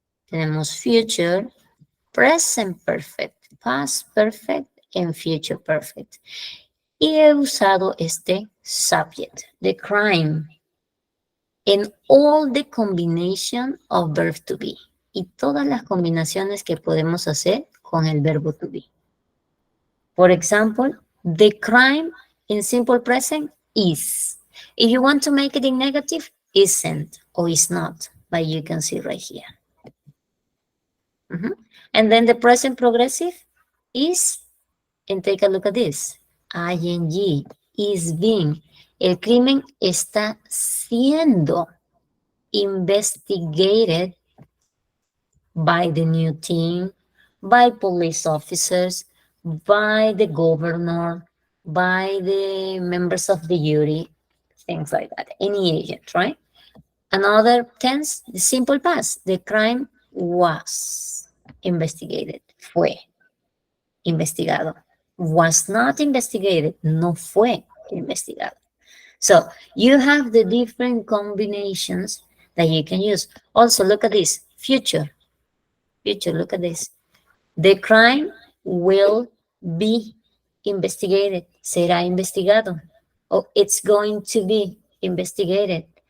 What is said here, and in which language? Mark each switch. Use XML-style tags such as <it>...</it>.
<en>Tenemos future, present perfect, past perfect, and future perfect.</en> <es>Y he usado este</es> <en>subject, the crime, in all the combination of verb to be.</en> <es>Y todas las combinaciones que podemos hacer con el verbo to be.</es> <en>For example, the crime in simple present is. If you want to make it in negative, isn't or is not, but you can see right here. And then the present progressive is, and take a look at this, ing, is being.</en> <es>El crimen está siendo</es> <en>investigated by the new team, by police officers, by the governor, by the members of the jury, things like that, any agent, right? Another tense, the simple past, the crime was investigated,</en> <es>fue investigado.</es> <en>Was not investigated,</en> <es>no fue investigado.</es> <en>So you have the different combinations that you can use. Also, look at this, future. Future, look at this. The crime will be investigated.</en> <es>Será investigado.</es> <en>Oh, it's going to be investigated.</en>